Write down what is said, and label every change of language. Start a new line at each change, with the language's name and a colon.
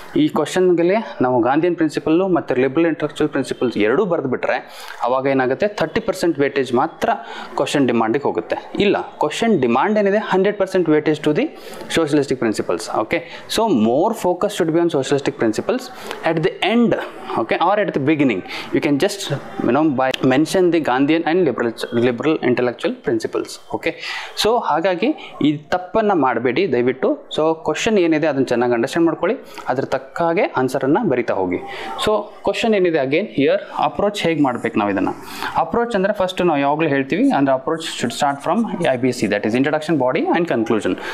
Kannada: ಈ ಕ್ವಶನ್ಗೆ ನಾವು ಗಾಂಧಿಯನ್ ಪ್ರಿನ್ಸಿಪಲ್ ಮತ್ತು ಲಿಬರಲ್ ಇಂಟೆಲೆಕ್ಚುಯಲ್ ಪ್ರಿನ್ಸಿಪಲ್ಸ್ ಎರಡೂ ಬರೆದುಬಿಟ್ರೆ ಅವಾಗ ಏನಾಗುತ್ತೆ, 30% ವೇಟೇಜ್ ಮಾತ್ರ ಕ್ವಶನ್ ಡಿಮಾಂಡಿಗೆ ಹೋಗುತ್ತೆ. ಇಲ್ಲ, ಕ್ವಶನ್ ಡಿಮಾಂಡ್ ಏನಿದೆ
English: 100% weightage to the socialistic principles. Okay, so more focus should be on socialistic principles. At the end okay, or at the beginning you can just by mention the Gandhian and liberal intellectual principles. Okay, so
Kannada: ಹಾಗಾಗಿ ಈ ತಪ್ಪನ್ನು ಮಾಡಬೇಡಿ ದಯವಿಟ್ಟು. So question ಏನಿದೆ ಅದನ್ನು ಚೆನ್ನಾಗಿ understand ಮಾಡ್ಕೊಳ್ಳಿ, ಅದ್ರ ತಕ್ಕ ಹಾಗೆ ಆನ್ಸರನ್ನು ಬರಿತಾ ಹೋಗಿ. ಸೊ ಕ್ವಶನ್ ಏನಿದೆ
English: again here approach
Kannada: ಹೇಗೆ ಮಾಡ್ಬೇಕು ನಾವು ಇದನ್ನು. ಅಪ್ರೋಚ್ ಅಂದರೆ ಫಸ್ಟ್ ನಾವು ಯಾವಾಗಲೂ ಹೇಳ್ತೀವಿ ಅಂದರೆ
English: Approach should start from IBC, that is introduction, body and conclusion.